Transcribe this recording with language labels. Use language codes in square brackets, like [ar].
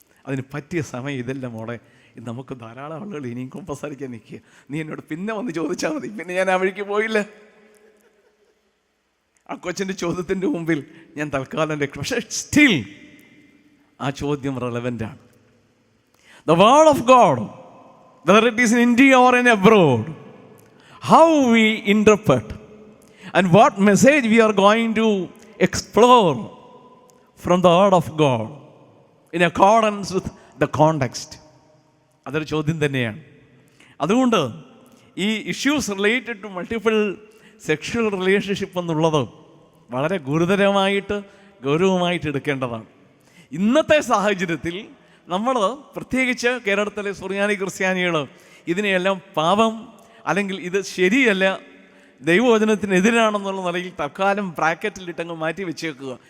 [ml] അതിന് പറ്റിയ സമയം ഇതെല്ലാം മോളെ. നമുക്ക് ധാരാളം ആളുകൾ ഇനിയും കുമ്പസാരിക്കാൻ നിൽക്കുക. നീ എന്നോട് പിന്നെ വന്ന് ചോദിച്ചാൽ മതി. പിന്നെ ഞാൻ ആ വഴിക്ക് പോയില്ല. ആ കൊച്ചിൻ്റെ ചോദ്യത്തിൻ്റെ മുമ്പിൽ ഞാൻ തൽക്കാലം പക്ഷേ സ്റ്റിൽ ആ ചോദ്യം റെലവൻ്റാണ്. [en] The word of God, whether it is in India or in abroad, how we interpret and what message we are going to explore from the word of God in accordance with the context. [ml] അതൊരു ചോദ്യം തന്നെയാണ്. അതുകൊണ്ട് ഈ [en] issues related to multiple sexual relationship [ml] എന്നുള്ളത് വളരെ ഗുരുതരമായിട്ട് ഗൗരവമായിട്ട് എടുക്കേണ്ടതാണ്. ഇന്നത്തെ സാഹചര്യത്തിൽ നമ്മൾ, പ്രത്യേകിച്ച് കേരളത്തിലെ സുറിയാനി ക്രിസ്ത്യാനികൾ, ഇതിനെയെല്ലാം പാപം അല്ലെങ്കിൽ ഇത് ശരിയല്ല, ദൈവവചനത്തിനെതിരാണെന്നുള്ള നിലയിൽ തൽക്കാലം ബ്രാക്കറ്റിലിട്ടങ്ങ് മാറ്റി വെച്ചേക്കുക.